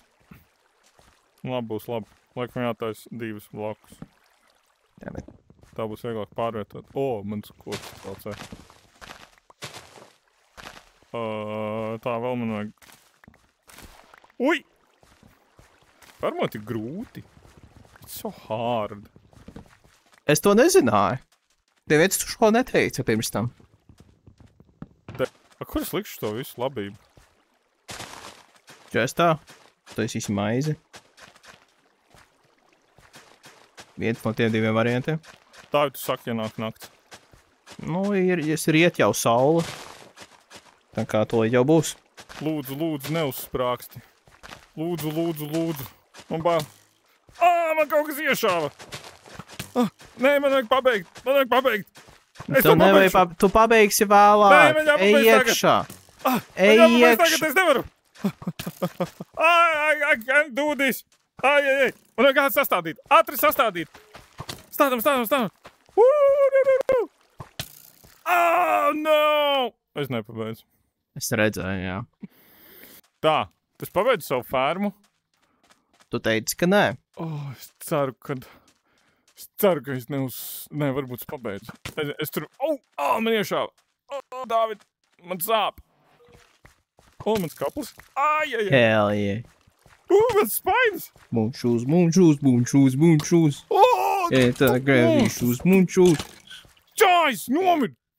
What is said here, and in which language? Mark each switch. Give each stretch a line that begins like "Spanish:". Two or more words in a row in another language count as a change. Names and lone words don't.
Latvian: Labi, būs labi. Laikam jātais 2 blokus. Tā būs vieglāk pārvietot. Mans koks palcē. Tā vēl man vajag. Uj! Varbūt ir grūti.
English: It's so hard.
Latvian: Es to nezināju. Neviens tu šo neteica pirms tam. Kur es likšu to visu labību? Čestā. Tu esi maizi. Viens no tiem 2 variantiem. Tā, tu saki, ja nāk nakts. Nu, ir riet jau saule. Tā kā to jau būs. Lūdzu, neuzsprāksti. Lūdzu. Man bail. Man kaut kas iešāva. Nē, man vajag pabeigt. Tu nevajag, tu pabeigsi vēlāk. Nē, man jāpabeidz Ej iekšā. Ej iekšā. Es nevaru.
English: I can't do this. Ai.
Latvian: Man vajag kāds sastādīt. Ātri sastādīt. Stādam.
English: Oh, no!
Latvian: Es nepabeidzu. Es redzēju, jā. Tā, tu pabeidzi savu fermu? Tu teici, ka nē. Es ceru, ka es varbūt pabeidzu. Es tur... man iešāva. Dāvid, man sāp. Mans kaplis.
English: Hell yeah.
Latvian: Mans spainis.
English: Moon shoes. Tā gravity shoes, moon shoes.
Latvian: Čājs, nomid!